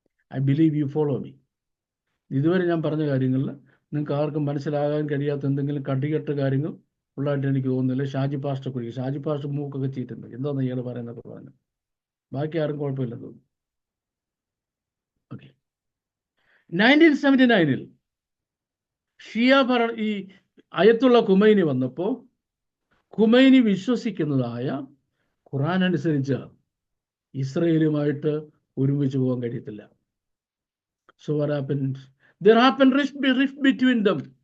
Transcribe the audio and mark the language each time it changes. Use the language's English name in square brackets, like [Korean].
[English] I believe you follow me. [Malayalam] ഇതുവരെ ഞാൻ പറഞ്ഞ കാര്യങ്ങളിൽ നിങ്ങൾക്ക് ആർക്കും മനസ്സിലാകാൻ കഴിയാത്ത എന്തെങ്കിലും കടികെട്ട കാര്യങ്ങൾ ഉള്ളതായിട്ട് എനിക്ക് തോന്നുന്നില്ല. ഷാജി പാസ്റ്റർ കുറിക്കും, ഷാജി പാസ്റ്റർ മൂക്കൊക്കെ ചീറ്റുണ്ട്, എന്താണെന്ന് ഇയാൾ പറയുന്നൊക്കെ പറഞ്ഞു. ബാക്കി ആരും കുഴപ്പമില്ലെന്ന് തോന്നുന്നു. ഓക്കെ, 1979 ഷിയ ഈ അയത്തുള്ള ഖുമൈനി വന്നപ്പോൾ ഖുമൈനി വിശ്വസിക്കുന്നതായ ഖുറാൻ അനുസരിച്ച് ഇസ്രയേലുമായിട്ട് ഒരുമിച്ച് പോകാൻ കഴിയത്തില്ല. [English] So what happens? There happened rift between them.